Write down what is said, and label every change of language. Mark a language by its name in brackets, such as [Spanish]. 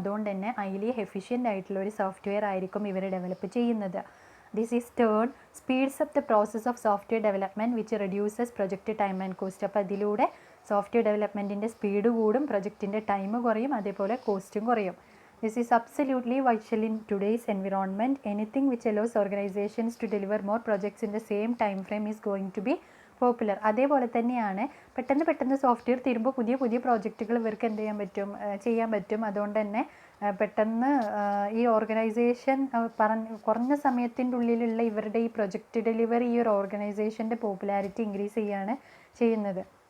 [Malayalam] അതുകൊണ്ട് തന്നെ highly efficient ആയിട്ടുള്ള ഒരു സോഫ്റ്റ്വെയർ ആയിരിക്കും ഇവർ ഡെവലപ്പ് ചെയ്യുന്നത്. [English] This is turn speeds up the process of software development which reduces project time and cost. [Malayalam] അപ്പോൾ അതിലൂടെ സോഫ്റ്റ്വെയർ ഡെവലപ്മെൻറ്റിൻ്റെ സ്പീഡ് കൂടും, പ്രൊജക്റ്റിൻ്റെ ടൈം കുറയും, അതേപോലെ കോസ്റ്റും കുറയും. [English] This is absolutely vital in today's environment. Anything which allows organizations to deliver more projects in the same time frame is going to be popular. [Malayalam] അതേപോലെ തന്നെയാണ് പെട്ടെന്ന് സോഫ്റ്റ്വെയർ തീരുമ്പോൾ പുതിയ പ്രോജക്റ്റുകൾ ഇവർക്ക് എന്ത് ചെയ്യാൻ പറ്റും. അതുകൊണ്ട് തന്നെ പെട്ടെന്ന് ഈ ഓർഗനൈസേഷൻ കുറഞ്ഞ സമയത്തിൻ്റെ ഉള്ളിലുള്ള ഇവരുടെ ഈ പ്രൊജക്റ്റ് ഡെലിവറി ഈ ഒരു ഓർഗനൈസേഷൻ്റെ പോപ്പുലാരിറ്റി ഇൻക്രീസ് ചെയ്യുന്നത്.